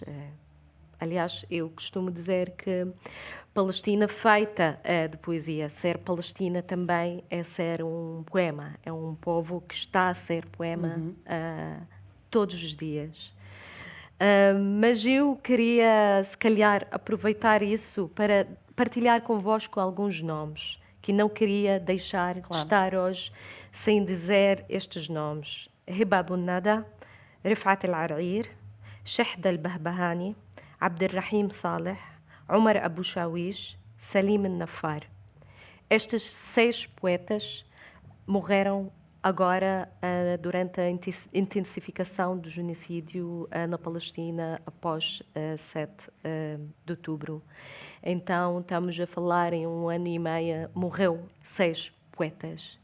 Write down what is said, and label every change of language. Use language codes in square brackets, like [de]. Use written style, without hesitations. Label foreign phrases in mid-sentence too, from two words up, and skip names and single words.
[pt] Aliás, eu costumo dizer que Palestina feita de poesia, ser Palestina também é ser um poema, é um povo que está a ser poema todos os dias. Mas eu queria, se calhar, aproveitar isso para partilhar convosco alguns nomes, que não queria deixar de estar hoje sem dizer estes nomes. Hiba Abunnada, رفعت العرعير، شحدة البهبهاني، عبد الرحيم صالح، عمر أبو شاويش, Salim Nafar. Estes 6 poetas morreram agora durante a intensificação do genocídio na Palestina após 7 de outubro. Então, estamos a falar em 1 ano e meio, morreu 6 poetas.